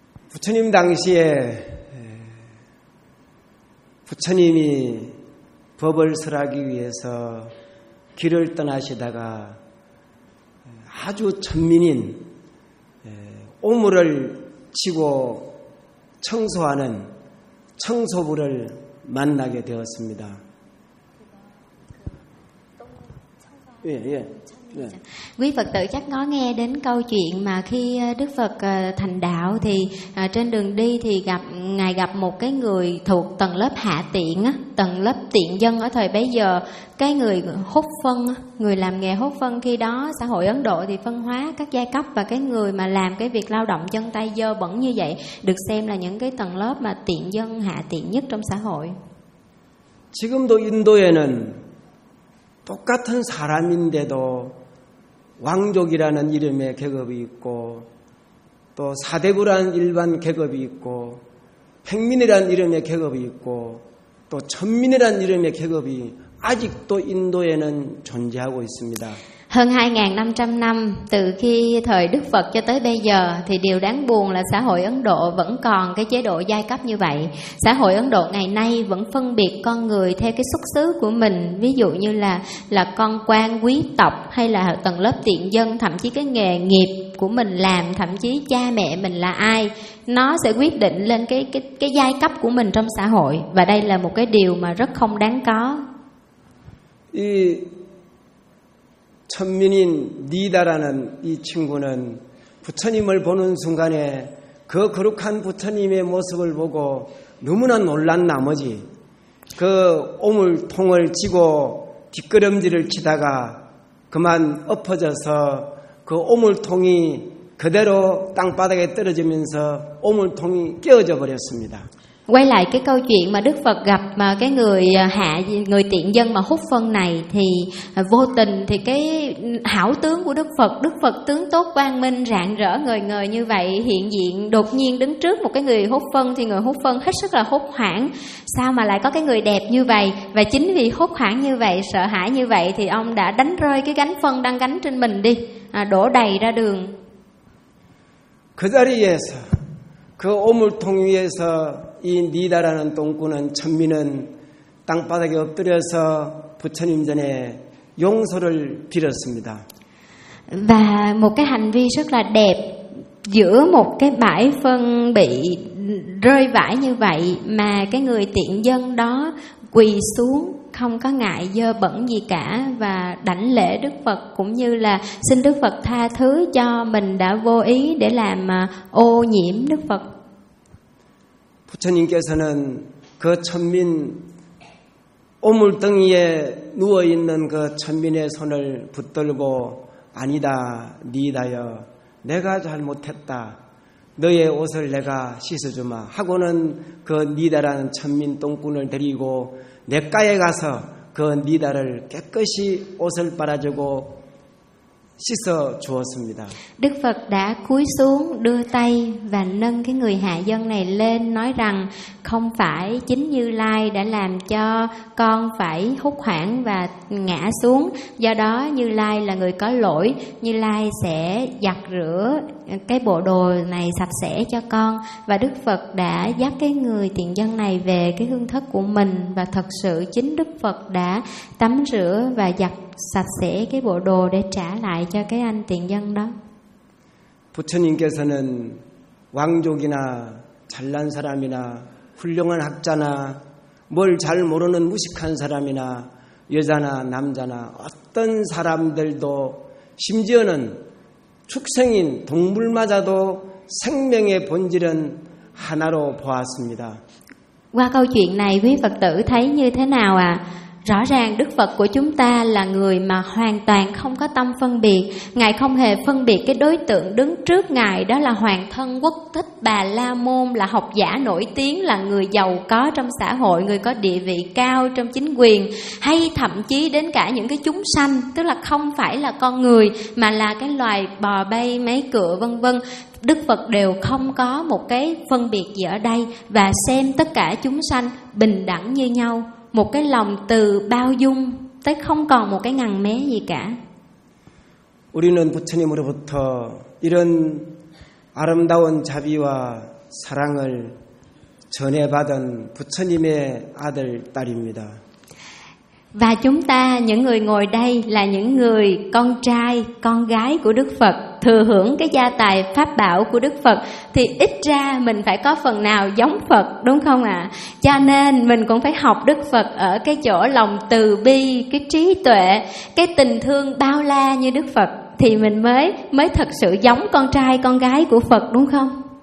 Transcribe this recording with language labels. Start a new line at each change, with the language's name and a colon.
Korean: Buddha님 당시에 부처님이 법을 설하기 위해서 길을 떠나시다가 아주 천민인 오물을 치고 청소하는 청소부를 만나게 되었습니다. 예. Yeah.
Vietnamese: Quý Phật tử chắc có nghe đến câu chuyện mà khi Đức Phật thành đạo thì trên đường đi thì gặp ngài gặp một cái người thuộc tầng lớp hạ tiện á, tầng lớp tiện dân ở thời bấy giờ, cái người hút phân, người làm nghề hút phân. Khi đó xã hội Ấn Độ thì phân hóa các giai cấp và cái người mà làm cái việc lao động chân tay dơ bẩn như vậy được xem là những cái tầng lớp mà tiện dân hạ tiện nhất trong xã hội.
Korean: 지금도 인도에는 똑같은 사람인데도 왕족이라는 이름의 계급이 있고 또 사대부라는 일반 계급이 있고 백민이라는 이름의 계급이 있고 또 천민이라는 이름의 계급이 아직도 인도에는 존재하고 있습니다.
Vietnamese: Hơn 2.500 năm từ khi thời Đức Phật cho tới bây giờ thì điều đáng buồn là xã hội Ấn Độ vẫn còn cái chế độ giai cấp như vậy. Xã hội Ấn Độ ngày nay vẫn phân biệt con người theo cái xuất xứ của mình, ví dụ như là con quan quý tộc hay là tầng lớp tiện dân, thậm chí cái nghề nghiệp của mình làm, thậm chí cha mẹ mình là ai, nó sẽ quyết định lên cái giai cấp của mình trong xã hội. Và đây là một cái điều mà rất không đáng có.
Korean: 천민인 니다라는 이 친구는 부처님을 보는 순간에 그 거룩한 부처님의 모습을 보고 너무나 놀란 나머지 그 오물통을 쥐고 뒷걸음질을 치다가 그만 엎어져서 그 오물통이 그대로 땅바닥에 떨어지면서 오물통이 깨어져 버렸습니다.
Vietnamese: Quay lại cái câu chuyện mà Đức Phật gặp mà cái người hạ, người tiện dân mà hút phân này, thì vô tình thì cái hảo tướng của Đức Phật tướng tốt quang minh rạng rỡ ngời ngời như vậy hiện diện, đột nhiên đứng trước một cái người hút phân thì người hút phân hết sức là hốt hoảng, sao mà lại có cái người đẹp như vậy, và chính vì hốt hoảng như vậy, sợ hãi như vậy thì ông đã đánh rơi cái gánh phân đang gánh trên mình đi, đổ đầy ra đường.
Korean: 그 자리에서 그 오물통 위에서 이 니다라는 똥꾼은 천민은 땅바닥에 엎드려서 부처님 전에 용서를 빌었습니다.
Vietnamese: Và một cái hành vi rất là đẹp giữa một cái bãi phân bị rơi vãi như vậy mà cái người tiện dân đó quỳ xuống không có ngại dơ bẩn gì cả và đảnh lễ Đức Phật cũng như là xin Đức Phật tha thứ cho mình đã vô ý để làm ô nhiễm Đức Phật.
Korean: 부처님께서는 그 천민 오물덩이에 누워 있는 그 천민의 손을 붙들고 아니다 니다여 내가 잘못했다 너의 옷을 내가 씻어주마 하고는 그 니다라는 천민 똥꾼을 데리고 냇가에 가서 그 니다를 깨끗이 옷을 빨아주고 씻어 주었습니다.
Vietnamese: Đức Phật đã cúi xuống đưa tay và nâng cái người hạ dân này lên nói rằng không phải chính Như Lai đã làm cho con phải hốt hoảng và ngã xuống, do đó Như Lai là người có lỗi, Như Lai sẽ giặt rửa cái bộ đồ này sạch sẽ cho con. Và Đức Phật đã dắt cái người tiện dân này về cái hương thất của mình và thật sự chính Đức Phật đã tắm rửa và giặt sạch sẽ cái bộ đồ để trả lại cho cái anh tiện dân đó.
Korean: 부처님께서는 왕족이나 잘난 사람이나 훌륭한 학자나 뭘 잘 모르는 무식한 사람이나 여자나 남자나 어떤 사람들도 심지어는 축생인 동물마저도 생명의 본질은 하나로 보았습니다.
Vietnamese: Qua câu chuyện này quý Phật tử thấy như thế nào ạ? Rõ ràng Đức Phật của chúng ta là người mà hoàn toàn không có tâm phân biệt. Ngài không hề phân biệt cái đối tượng đứng trước Ngài, đó là hoàng thân quốc thích Bà La Môn, là học giả nổi tiếng, là người giàu có trong xã hội, người có địa vị cao trong chính quyền, hay thậm chí đến cả những cái chúng sanh, tức là không phải là con người mà là cái loài bò bay, máy cựa vân vân. Đức Phật đều không có một cái phân biệt gì ở đây và xem tất cả chúng sanh bình đẳng như nhau. Một cái lòng từ bao dung tới không còn một cái ngần mé gì cả.
Korean: 우리는 부처님으로부터 이런 아름다운 자비와 사랑을 전해 받은 부처님의 아들 딸입니다.
Vietnamese: Và chúng ta những người ngồi đây là những người con trai, con gái của Đức Phật, thừa hưởng cái gia tài pháp bảo của Đức Phật thì ít ra mình phải có phần nào giống Phật, đúng không ạ? Cho nên mình cũng phải học Đức Phật ở cái chỗ lòng từ bi, cái trí tuệ, cái tình thương bao la như Đức Phật thì mình mới thật sự giống con trai, con gái của Phật, đúng không?